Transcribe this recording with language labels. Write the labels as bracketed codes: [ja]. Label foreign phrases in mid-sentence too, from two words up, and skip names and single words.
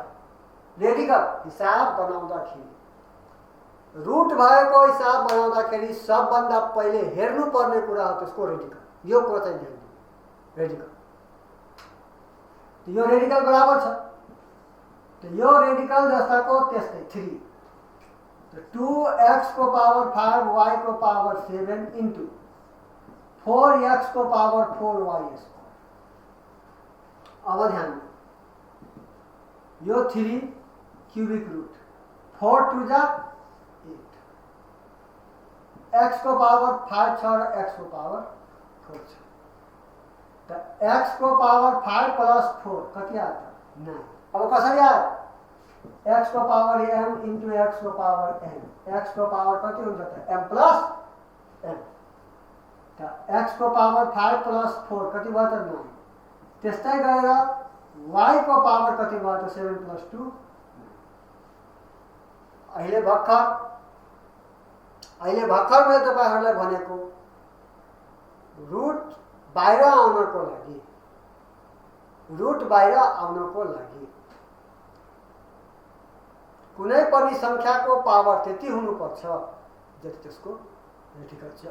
[ne] रेडिकल हिसाब बनाउँदाखेरि, रुट भएको हिसाब बनाउँदाखेरि सबभन्दा पहिले हेर्नुपर्ने कुरा हो त्यसको रेडिकल। यो कुरा चाहिँ ध्यान दिनु। रेडिकल यो रेडिकल बराबर छ, तो यो रेडिकल जस्ताको त्यस्तै 3। तो 2x को पावर 5 y को पावर 7 इंटू 4x को पावर 4y स्क्वायर। [hi] अब ध्यान दो, [ne] यो 3 [en] cubic root [ne] 4 टू जा 8, x को पावर 5 छ र x को पावर 4 छ। तो x को पावर 5 प्लस 4 कति आयो त 9। अब कसरी आयो? x को पावर m इंटू x को पावर n। x को पावर कति हुन्छ त m प्लस n। तो x को पावर 5 प्लस 4 कति भयो त 9। त्यस्तै गरेर y को पावर कति भयो त 7 प्लस 2। अहिले भर्खर मैले तपाईहरुलाई भनेको रुट बाहिर आउनको लागि कुनै पनि संख्याको पावर त्यति हुनुपर्छ जति त्यसको रेडिकल छ।